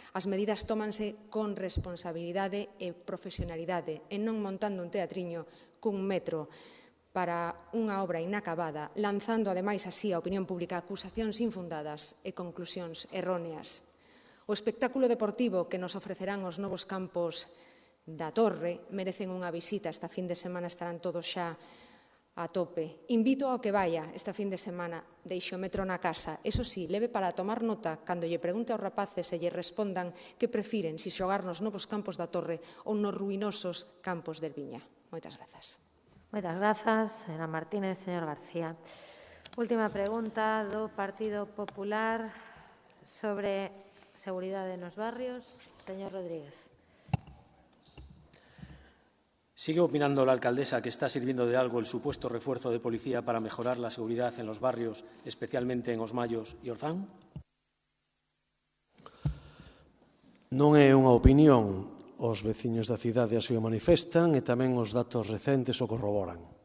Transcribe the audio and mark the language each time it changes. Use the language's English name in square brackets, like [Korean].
[Galician] As medidas tómanse con responsabilidade e profesionalidade, e non montando un teatriño cun metro para unha obra inacabada, lanzando ademais así a opinión pública acusacións infundadas e conclusións erróneas. O espectáculo deportivo que nos ofrecerán os novos campos da Torre merecen unha visita. Esta fin de semana estarán todos xa a tope. Invito ao que vaya esta fin de semana, deixe o metro na casa. Eso sí, leve para tomar nota cando lle pregunte aos rapaces e lle respondan que prefiren si xogar nos novos campos da Torre ou nos ruinosos campos del Viña. Moitas grazas. Moitas grazas, señora Martínez. Señor García. Última pregunta do Partido Popular sobre seguridade nos barrios. Señor Rodríguez. [Spanish] ¿Sigue opinando la alcaldesa que está sirviendo de algo el supuesto refuerzo de policía para mejorar la seguridad en los barrios, especialmente en Os Mallos e Orzán? [Galician] Non é unha opinión. Os veciños da cidade así o manifestan e tamén os datos recentes o corroboran.